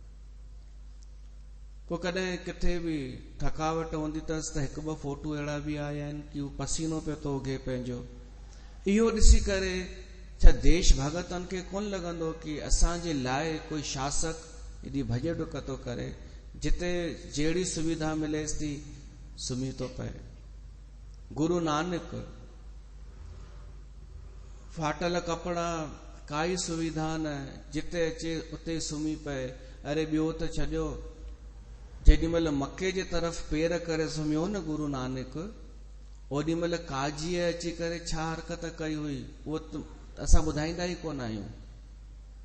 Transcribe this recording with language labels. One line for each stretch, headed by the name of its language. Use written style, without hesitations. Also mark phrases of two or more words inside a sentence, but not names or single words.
Sindhi: को कॾहिं किथे भी थकावट हूंदी अथसि त हिकु ॿ फोटू अहिड़ा भी आया आहिनि कि उहो पसीनो पियो थो उगे पंहिंजो। इहो ॾिसी करे छा देश भगतनि खे कोन लॻंदो कि असांजे लाइ कोई शासक एॾी भॼ डुक थो करे, जिते जहिड़ी सुविधा मिलेसि थी सुम्ही थो पए। गुरु नानक, फाटल कपड़ा, काई सुविधा न, जिते अचे उते सुम्ही पए। अरे ॿियो त छॾियो, जेॾी महिल मके जे तरफ़ पेर करे सुम्हियो न गुरु नानक, ओॾी महिल काजीअ अची करे छा हरकत कई हुई, उहो असां ॿुधाईंदा ई कोन आहियूं।